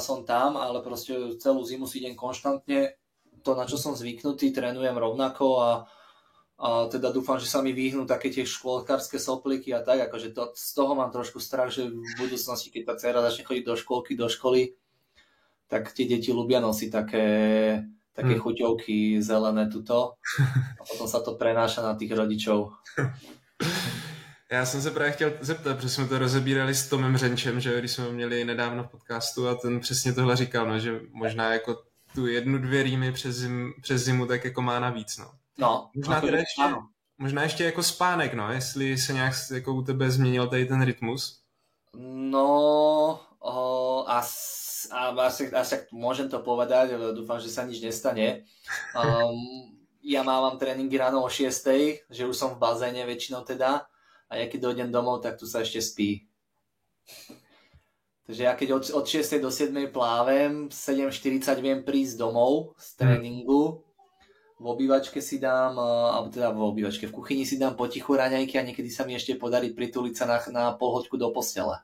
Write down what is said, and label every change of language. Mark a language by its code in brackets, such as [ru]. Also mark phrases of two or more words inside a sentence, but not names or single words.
[sk] som tam, ale proste celú zimu si idem konštantne, to na čo som zvyknutý, trénujem rovnako a teda dúfam, že sa mi vyhnú také tie škôlkarské sopliky a tak, akože z toho mám trošku strach, že v budúcnosti, keď tá dcera začne chodiť do školy, tak tie deti ľubia nosiť také chuťovky zelené tuto a potom sa to prenáša na tých rodičov. [cs] Já jsem se právě chtěl zeptat, protože jsme to rozebírali s Tomem Řenčem, že když jsme ho měli nedávno v podcastu a ten přesně tohle říkal, no, že možná jako tu 1-2 rýmy přes zimu tak jako má navíc, no. No, možná ještě jako spánek, no, jestli se nějak jako u tebe změnil tady ten rytmus. [sk] No, asi môžem to povedať, dúfam, že sa nič nestane. Ja mávam tréningy ráno o 6:00, že už som v bazéne väčšinou teda, a ja keď dojdem domov, tak tu sa ešte spí. Takže ja keď od 6:00 do 7:00 plávem, 7:40 viem prísť domov z tréningu, v obývačke si dám, alebo teda v kuchyni si dám potichu raňajky a niekedy sa mi ešte podarí prituliť sa na polhoďku do postele.